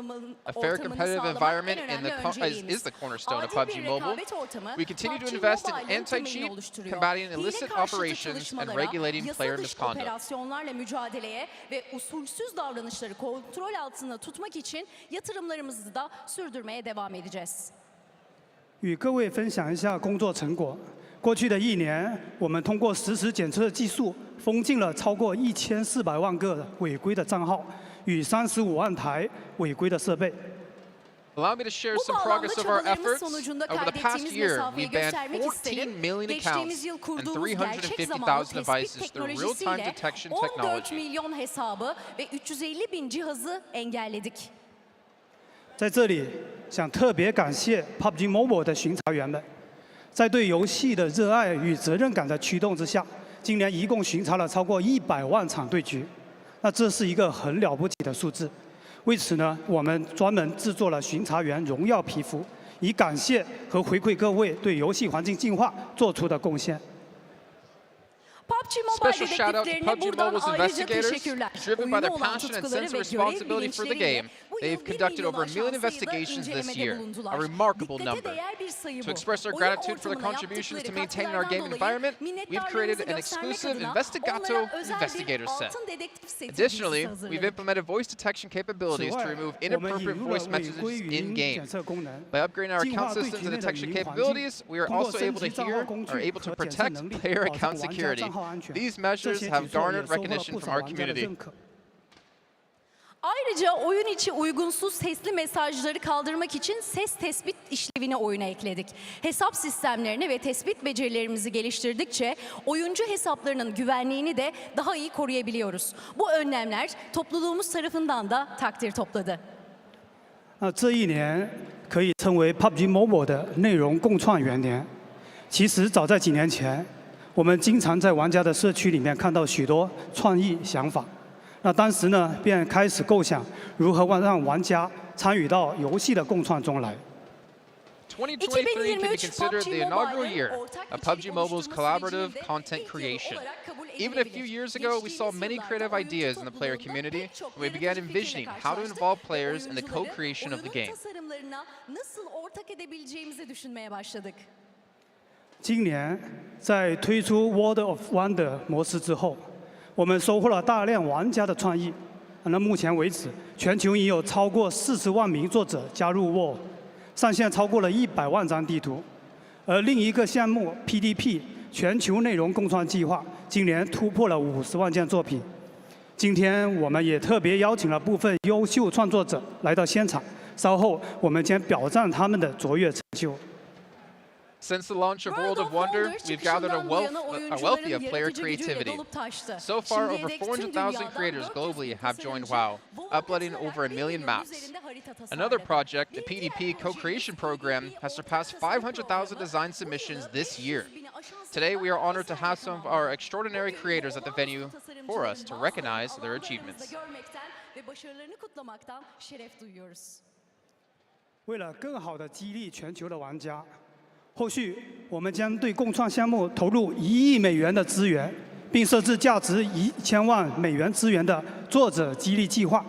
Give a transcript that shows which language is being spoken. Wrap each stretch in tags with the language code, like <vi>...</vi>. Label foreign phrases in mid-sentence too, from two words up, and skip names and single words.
<en>A fair competitive environment is the cornerstone of PUBG Mobile. We continue to invest in anti-cheat, combating illicit operations, and regulating player misconduct.</en> <tr>ve usulsüz davranışları kontrol altında tutmak için yatırımlarımızı da sürdürmeye devam edeceğiz.</tr> <zh>与各位分享一下工作成果。过去的1年，我们通过实时检测技术，封禁了超过1400万个违规的账号与35万台违规的设备。</zh> <en>Allow me to share some progress of our efforts. Over the past year, we've banned 14 million accounts and 350,000 devices through real-time detection</en> <tr>14</tr> <en>technology.</en> <tr>milyon hesabı ve 350 bin cihazı engelledik.</tr> <zh>在这里，想特别感谢 PUBG Mobile 的巡查员们，在对游戏的热爱与责任感的驱动之下，今年一共巡查了超过100万场对局。那这是一个很了不起的数字。 为此呢，我们专门制作了巡查员荣耀皮肤，以感谢和回馈各位对游戏环境净化做出的贡献。</zh> <en>Special shout out to PUBG Mobile's investigators. Driven by their passion and sense of responsibility for the game, they've conducted over 1 million investigations this year, a remarkable number. To express our gratitude for their contributions to maintaining our gaming environment, we've created an exclusive Investigato Investigator set. Additionally, we've implemented voice detection capabilities to remove inappropriate voice messages in-game. By upgrading our account systems and detection capabilities, we are also able to protect player account security. These measures have garnered recognition from our community.</en> <tr>Ayrıca oyun içi uygunsuz sesli mesajları kaldırmak için ses tespit işlevini oyuna ekledik. Hesap sistemlerini ve tespit becerilerimizi geliştirdikçe oyuncu hesaplarının güvenliğini de daha iyi koruyabiliyoruz. Bu önlemler topluluğumuz tarafından da takdir topladı.</tr> <zh>这一年可以称为 PUBG Mobile 的内容共创元年。其实早在几年前，我们经常在玩家的社区里面看到许多创意想法。那当时呢，便开始构想如何让玩家参与到游戏的共创中来。</zh> <en>2023 can be considered the inaugural year of PUBG Mobile's collaborative content creation. Even a few years ago, we saw many creative ideas in the player community, and we began envisioning how to involve players in the co-creation of the game.</en> <tr>nasıl ortak edebileceğimizi düşünmeye başladık.</tr> <zh>今年在推出 World of Wonder 模式之后，我们收获了大量玩家的创意。那目前为止，全球已有超过40万名作者加入 World， 上线超过了100万张地图。而另一个项目 PDP 全球内容共创计划，今年突破了50万件作品。今天我们也特别邀请了部分优秀创作者来到现场，稍后我们将表彰他们的卓越成就。</zh> <en>Since the launch of World of Wonder, we've gathered a wealthy of player creativity. So far, over 400,000 creators globally have joined WoW, uploading over 1 million maps. Another project, the PDP co-creation program, has surpassed 500,000 design submissions this year. Today, we are honored to have some of our extraordinary creators at the venue for us to recognize their achievements.</en> <zh>为了更好地激励全球的玩家，后续我们将对共创项目投入1亿美元的资源，并设置价值1000万美元资源的作者激励计划。</zh>